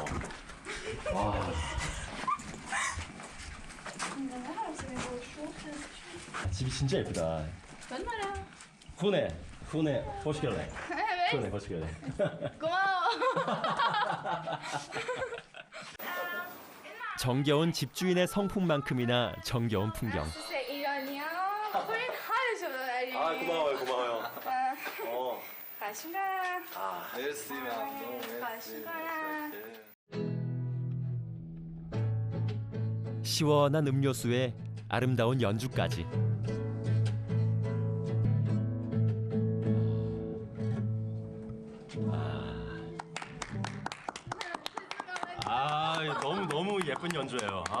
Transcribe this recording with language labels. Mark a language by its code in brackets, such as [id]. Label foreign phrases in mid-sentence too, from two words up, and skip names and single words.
[ko] 와. 집이 진짜 예쁘다. [tr] 훈에 hoş geldin. 훈에 hoş geldin. [ko] 고마워. 정겨운 집주인의 성품만큼이나 정겨운 풍경. [fa] ایرانی‌ها خوبین حالشو ببرید. [ko] 아, 고마워요. [fa] خواهش می‌کنم. مرسی ممنون. خواهش می‌کنم. [ko] 시원한 음료수에 아름다운 연주까지. 너무 예쁜 연주예요.